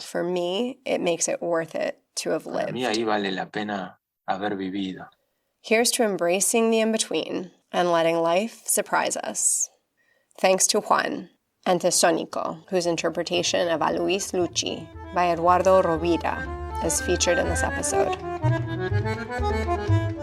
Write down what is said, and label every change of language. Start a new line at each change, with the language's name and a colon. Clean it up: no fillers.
English: For me, it makes it worth it to have
Spanish: Para mí
English: lived.
Spanish: ahí vale la pena haber vivido.
English: Here's to embracing the in-between and letting life surprise us. Thanks to Juan and to Sonico, whose interpretation of A Luis Lucci by Eduardo Rovira is featured in this episode.